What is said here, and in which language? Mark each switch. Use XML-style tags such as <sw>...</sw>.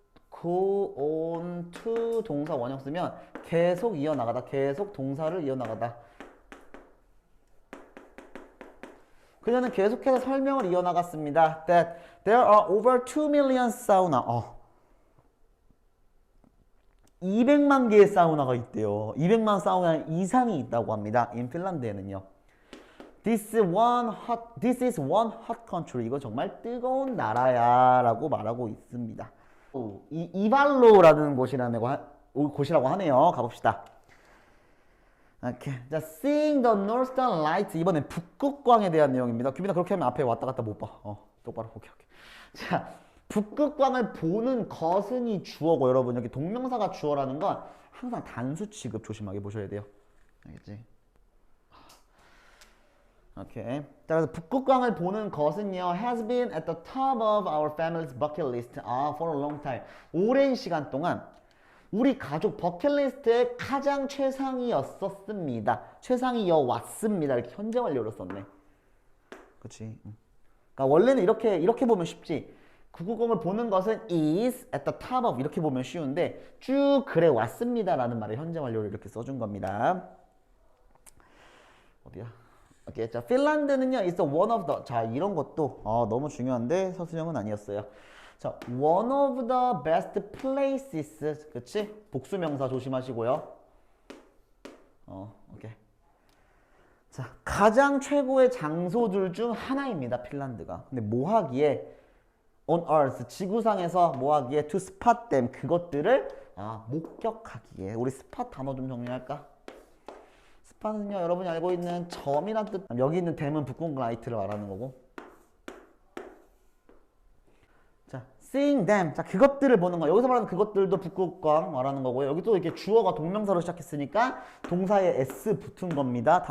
<ko>go on to 동사 원형 쓰면 계속 이어나가다, 계속 동사를 이어나가다. 그녀는 계속해서 설명을 이어나갔습니다.</ko> <en>That there are over 2 million sauna.</en> <ko>200만 개의 사우나가 있대요. 200만 사우나 이상이 있다고 합니다.</ko> <en>in 핀란드에는요. This is one hot country.</en> <ko>이거 정말 뜨거운 나라야 라고 말하고 있습니다. 이발로라는 곳이라고 하네요.</ko> <en>가봅시다. 오케이. 자, Seeing the Northern Lights.</en> <ko>이번엔 북극광에 대한 내용입니다. 규빈아 그렇게 하면 앞에 왔다 갔다 못 봐. 똑바로. 오케이. 자, 북극광을 보는 것은이 주어고, 여러분 여기 동명사가 주어라는 건 항상 단수 취급 조심하게 보셔야 돼요. 알겠지? 오케이.</ko> <en>자, 그래서 북극광을 보는 것은요, has been at the top of our family's bucket list for a long time.</en> <ko>오랜 시간 동안 우리 가족 버킷리스트의 가장 최상이었었습니다. 최상이어왔습니다. 이렇게 현재 완료로 썼네. 그렇지. 그러니까 원래는 이렇게 보면 쉽지. 북극곰을 보는 것은 is at the top of 이렇게 보면 쉬운데 쭉 그래 왔습니다라는 말을 현재 완료를 이렇게 써준 겁니다. 어디야? 오케이.</ko> <en>자, 핀란드는요, is one of the.</en> <ko>자, 이런 것도 너무 중요한데 서술형은 아니었어요.</ko> <en>자, one of the best places. 그치?</en> <ko>복수명사 조심하시고요. 오케이. 자, 가장 최고의 장소들 중 하나입니다, 핀란드가. 근데 뭐 하기에? on earth, 지구상에서 뭐 하기에?</ko> <en>to spot them, 그것들을 목격하기에.</en> <ko>우리 spot 단어 좀 정리할까? 스팟은요, 여러분이 알고 있는 점이란 뜻. 여기 있는 댐은 북극 라이트를 말하는 거고. 자, seeing them. 자, 그것들을 보는 거. 여기서 말하는 그것들도 북극광 말하는 거고요. 여기 또 이렇게 주어가 동명사로 시작했으니까 동사에 s 붙은 겁니다.</ko>